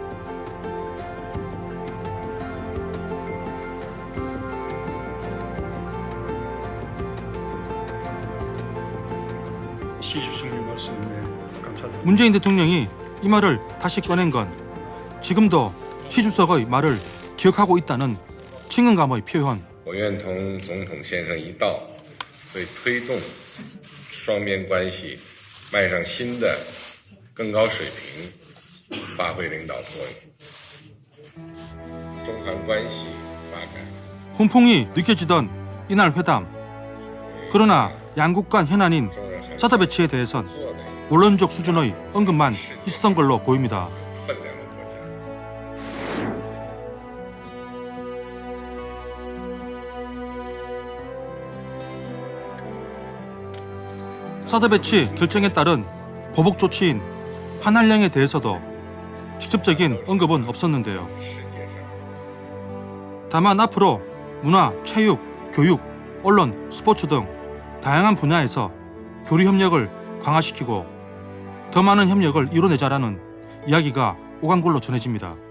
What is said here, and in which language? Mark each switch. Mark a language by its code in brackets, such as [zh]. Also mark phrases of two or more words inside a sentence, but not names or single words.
[ko] 시 주석님 말씀에 감사드립니다. 문재인 대통령이 이 말을 다시 꺼낸 건 지금도 시 주석의 말을 기억하고 있다는 친근감의 표현. [zh] 我愿同总统先生一道，为推动双边关系迈上新的更高水平发挥领导作用。中韩关系发展 [ko] 훈풍이 느껴지던 이날 회담. 그러나 양국 간 현안인 사드 배치에 대해선 원론적 수준의 언급만 있었던 걸로 보입니다. [zh] 分量的国家。 [ko] 사드 배치 결정에 따른 보복 조치인 환할령에 대해서도 직접적인 언급은 없었는데요. 다만 앞으로 문화, 체육, 교육, 언론, 스포츠 등 다양한 분야에서 교류 협력을 강화시키고 더 많은 협력을 이뤄내자라는 이야기가 오간 걸로 전해집니다.